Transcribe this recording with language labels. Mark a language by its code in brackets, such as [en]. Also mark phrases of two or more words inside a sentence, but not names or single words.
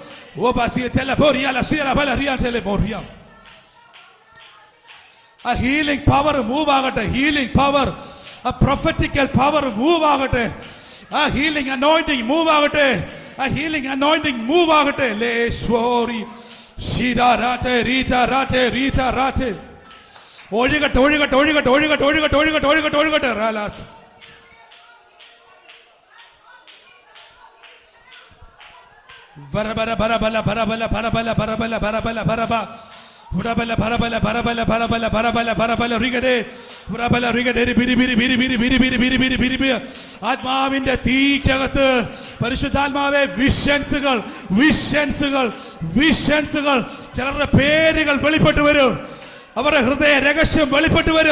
[ml] ആ [en] healing power move [ml] ആകട്ടെ, [en] healing power, [ml] ആ [en] prophetical power move [ml] ആകട്ടെ, ആ [en] healing anointing move [ml] ആകട്ടെ, ആ [en] healing anointing move [ml] ആകട്ടെ. ഒഴുകട്ടെ ഒഴുകട്ടെ ഒഴുകട്ടെ ഒഴുകട്ടെ ഒഴുകട്ടെ ഒഴുകട്ടെ ഒഴുകട്ടെ ഒഴുകട്ടെ. റാലാസ് Barabala barabala barabala barabala barabala barabala baraba. Barabala barabala barabala barabala barabala barabala rigade. Barabala rigade biri biri biri biri biri biri biri biri biri biri. ആത്മാവിന്റെ തീക്കകത്ത് പരിശുദ്ധാത്മാവെ വിഷൻസുകൾ വിഷൻസുകൾ വിഷൻസുകൾ ചിലരുടെ പേരുകൾ വെളിപ്പെട്ടു വരും. അവരുടെ ഹൃദയ രഹസ്യം വെളിപ്പെട്ടു വരും.